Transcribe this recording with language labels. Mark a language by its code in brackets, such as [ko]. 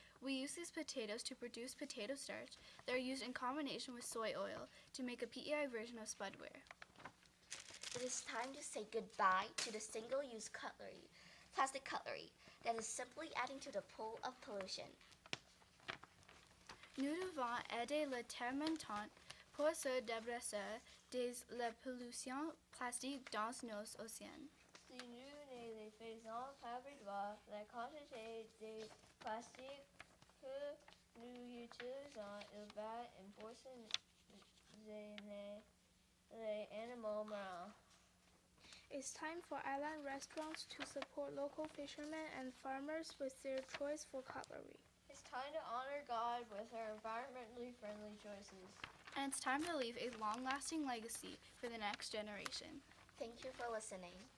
[en] We use these potatoes to produce potato starch that are used in combination with soy oil to make a PEI version of Spudware. It is time to say goodbye to the single-use plastic cutlery, that is simply adding to the pool of pollution. [fr] Nous devons aider la terre montante pour se débarrasser de la pollution plastique dans nos océans. Si nous ne faisons pas réduire la quantité de plastique que nous utilisons, il va empoisonner les animaux marins. [en] It's time for island restaurants to support local fishermen and farmers with their choice for cutlery. It's time to honor God with our environmentally friendly choices. And it's time to leave a long-lasting legacy for the next generation. Thank you for listening.